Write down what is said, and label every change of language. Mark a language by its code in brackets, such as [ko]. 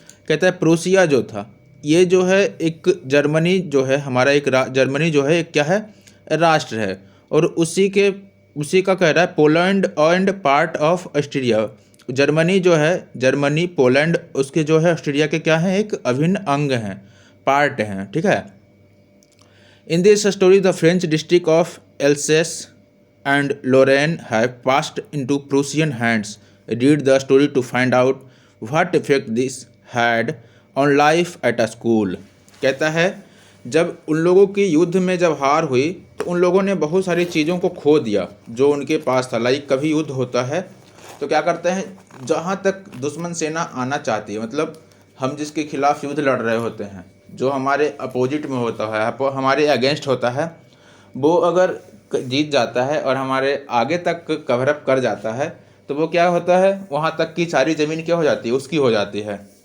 [hi] कहता है प्रूसिया जो था ये जो है एक जर्मनी जो है हमारा एक जर्मनी जो है एक क्या है? राष्ट्र है। और उसी का कह रहा है Poland and part of Austria. Germany जो है, जर्मनी पोलैंड उसके जो है ऑस्ट्रिया के क्या है? एक अभिन्न अंग हैं, पार्ट हैं, ठीक है। [en] In this story, the French district of Alsace and Lorraine have passed into Prussian hands. Read the story to find out what effect this had on life at a school. [hi] कहता है जब उन लोगों की युद्ध में जब हार हुई तो उन लोगों ने बहुत सारी चीज़ों को खो दिया जो उनके पास था। लाइक कभी युद्ध होता है तो क्या करते हैं, जहाँ तक दुश्मन सेना आना चाहती है, मतलब हम जिसके खिलाफ युद्ध लड़ रहे होते हैं, जो हमारे अपोजिट में होता है, हमारे अगेंस्ट होता है, वो अगर जीत जाता है और हमारे आगे तक कवर अप कर जाता है तो वो क्या होता है, वहाँ तक की सारी ज़मीन क्या हो जाती है? उसकी हो जाती है।